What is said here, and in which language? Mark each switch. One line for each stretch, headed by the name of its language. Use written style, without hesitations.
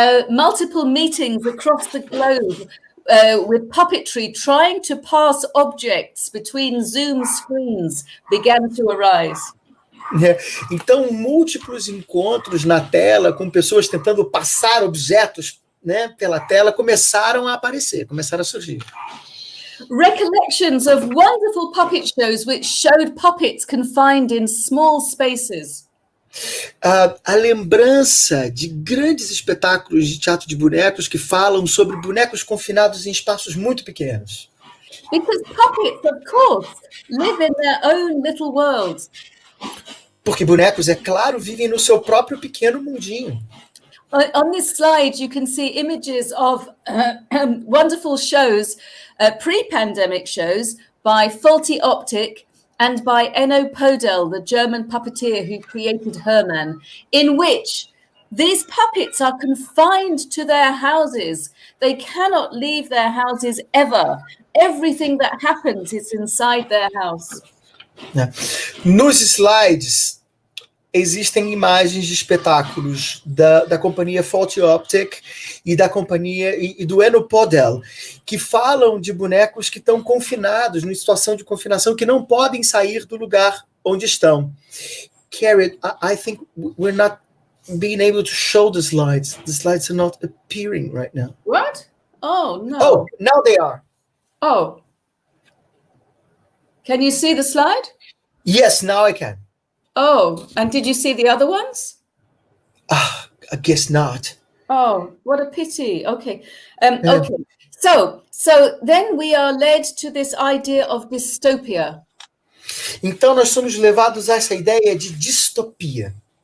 English: Multiple meetings across the globe with puppetry trying to pass objects between Zoom screens began to arise.
Portuguese: Então, múltiplos encontros na tela com pessoas tentando passar objetos, né, pela tela começaram a aparecer, começaram a surgir.
English: Recollections of wonderful puppet shows which showed puppets confined in small spaces.
Portuguese: A lembrança de grandes espetáculos de teatro de bonecos que falam sobre bonecos confinados em espaços muito pequenos.
English: Because puppets, of course, live in their own little worlds.
Portuguese: Porque bonecos, é claro, vivem no seu próprio pequeno mundinho.
English: On this slide, you can see images of wonderful shows, pre-pandemic shows by Faulty Optic and by Enno Podel, the German puppeteer who created Herman, in which these puppets are confined to their houses. They cannot leave their houses ever. Everything that happens is inside their house.
Portuguese: Nos slides existem imagens de espetáculos da companhia Faulty Optic e da companhia e do Enno Podel, que falam de bonecos que estão confinados, em situação de confinação, que não podem sair do lugar onde estão.
English: Cariad, I think we're not being able to show the slides. The slides are not appearing right now. What? Oh, no. Oh, now they are. Oh. Can you see the slide? Yes, now I can. Oh, and did you see the other ones? I guess not. Oh, what a pity. Okay. Okay. So then we are led to this idea of dystopia.
Portuguese: Então nós somos levados a essa ideia de distopia.